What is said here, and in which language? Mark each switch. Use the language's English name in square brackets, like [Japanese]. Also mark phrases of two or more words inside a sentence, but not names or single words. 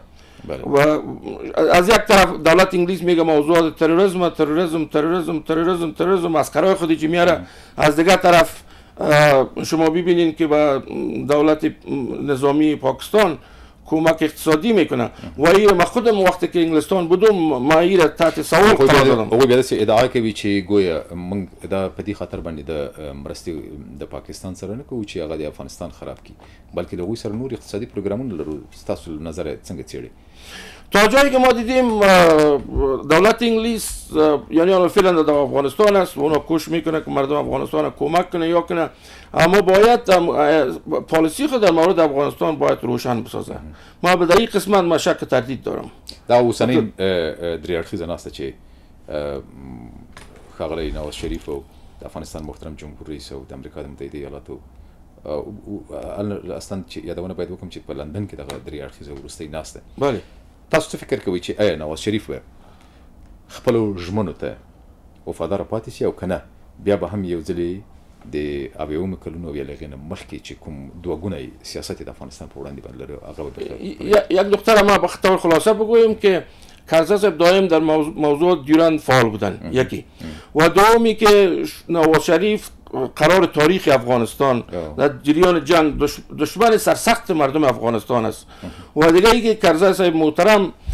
[Persian] و از یک طرف دولت انگلیس میگه موضوعات تروریسم مسخره خودی که میاره، از دیگر طرف شما ببینین که به دولت نظامی پاکستان کمک اقتصادی میکنه و این ما خودم وقتی که انگلستان بودم ما این را تحت سوال قرار دادم. [Pashto] او بیا داسې ادعا کوي چې گویا موږ دا په دې خاطر باندې د مرستې د پاکستان سره نه کوو چې هغه د افغانستان خراب کړي، بلکې د هغوی سره نور اقتصادي پروګرامونه لرو. ستاسو نظر څنګه څېړي؟ [Persian] تا جایی که ما دیدیم دولت انگلیس یعنی فعلا در افغانستان است و اونا کوشش میکنه که مردم افغانستان کمک کنه یا کنه، اما باید پالیسی خود در مورد افغانستان باید روشن بسازه. ما به این قسمت ما شک تردید دارم. [Pashto] دا اوسنۍ درې اړخیزه ناسته چې ښاغلی نواز شریف او د افغانستان محترم جمهور رئیس او د امریکا د متحده ایالاتو اصلا چې یادونه باید وکړم چې په لندن کې دغه درې اړخیزه وروستۍ ناسته. بله. تاسو څه فکر کوئ چې آیا نواز شریف به خپلو ژمنو ته وفاداره پاتې شي او که نه بیا به هم یو ځلې د اویاومو کلونو یا له هغې نه مخکې چې کوم دوه ګونی سیاست یې د افغانستان په وړاندې باندې لري هغه به [Persian] یک نکته را ما به طور خلاصه بگویم که کرزی صاحب دائم در موضوع دیورند فعال بودن، یکی و دومی که نواز شریف قرار تاریخ افغانستان در جریان جنگ دشمن سرسخت مردم افغانستان است و دیگه ای که کرزی صاحب محترم